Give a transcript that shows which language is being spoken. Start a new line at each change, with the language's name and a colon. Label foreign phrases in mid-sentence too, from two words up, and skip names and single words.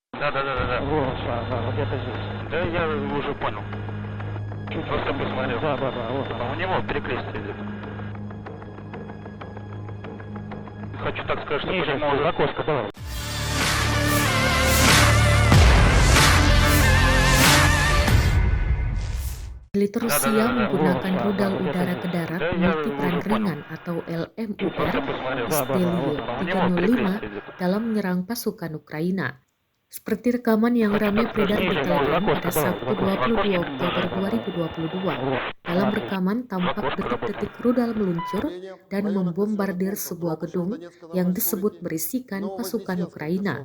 Russian: Да. Вот где-то здесь. Да, я уже понял. Просто посмотрел. Да, вот А она. у него перекрестие идет. Хочу так сказать, что Ниже, почему в окошко, давай.
Indonesian: Militer Rusia menggunakan rudal udara ke darat
Russian: Да, я
Indonesian: multiperan
Russian: уже понял.
Indonesian: ringan atau LMUR
Russian: Просто посмотрел.
Indonesian: Isdeliye
Russian: У него
Indonesian: 305
Russian: перекрестие идет.
Indonesian: dalam menyerang pasukan Ukraina. Seperti rekaman yang ramai beredar di Telegram pada Sabtu 22 Oktober 2022. Dalam rekaman tampak detik-detik rudal meluncur dan membombardir sebuah gedung yang disebut berisikan pasukan Ukraina.